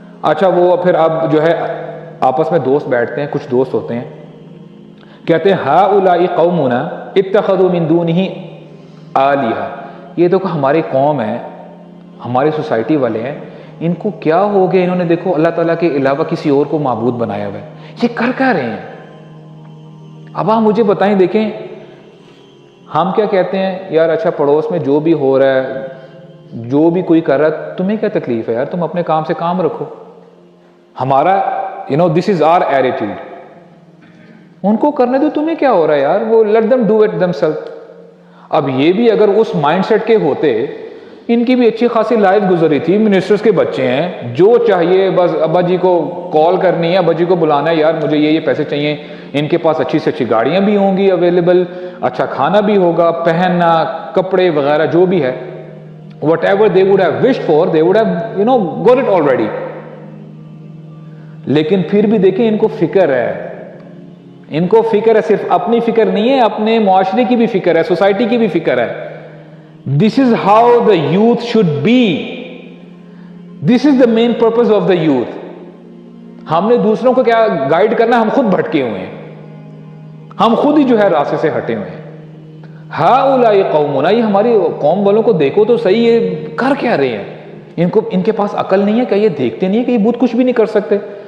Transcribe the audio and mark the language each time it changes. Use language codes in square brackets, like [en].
[ur] اچھا وہ پھر اب جو ہے آپس میں دوست بیٹھتے ہیں، کچھ دوست ہوتے ہیں، کہتے ہیں [ar] ہؤلاء قومنا اتخذوا من دونه آلہہ، [ur] یہ دیکھو ہماری قوم ہے، ہماری سوسائٹی والے ہیں، ان کو کیا ہو گیا، انہوں نے دیکھو اللہ تعالیٰ کے علاوہ کسی اور کو معبود بنایا ہوا ہے. یہ کر کیا رہے ہیں؟ اب آپ مجھے بتائیں. دیکھیں ہم کیا کہتے ہیں، یار اچھا پڑوس میں جو بھی ہو رہا ہے، جو بھی کوئی کر رہا ہے، تمہیں کیا تکلیف ہے یار، تم اپنے کام سے کام رکھو. ہمارا [en] this is our attitude. [ur] ان کو کرنے دو، تمہیں کیا ہو رہا ہے یار، وہ [en] let them do it themselves. [ur] اب یہ بھی اگر اس مائنڈ سیٹ کے ہوتے ان کی بھی اچھی خاصی لائف گزری تھی، منسٹرز کے بچے ہیں، جو چاہیے بس ابا جی کو کال کرنی ہے، ابا جی کو بلانا ہے، یار مجھے یہ پیسے چاہیے، ان کے پاس اچھی سے اچھی گاڑیاں بھی ہوں گی اویلیبل، اچھا کھانا بھی ہوگا، پہننا، کپڑے وغیرہ جو بھی ہے، [en] whatever they would have wished for, they would have got it already. [ur] لیکن پھر بھی دیکھیں ان کو فکر ہے، ان کو فکر ہے، صرف اپنی فکر نہیں ہے، اپنے معاشرے کی بھی فکر ہے، سوسائٹی کی بھی فکر ہے. [en] This is how the youth should be. This is the main purpose of the youth. [ur] ہم نے دوسروں کو کیا گائیڈ کرنا، ہم خود بھٹکے ہوئے ہیں، ہم خود ہی جو ہے راستے سے ہٹے ہوئے ہیں. [ar] ہؤلاء قومنا، [ur] یہ ہماری قوم والوں کو دیکھو تو صحیح، یہ کر کیا رہے ہیں، ان کے پاس عقل نہیں ہے کہ یہ دیکھتے نہیں ہے کہ یہ بت کچھ بھی نہیں کر سکتے.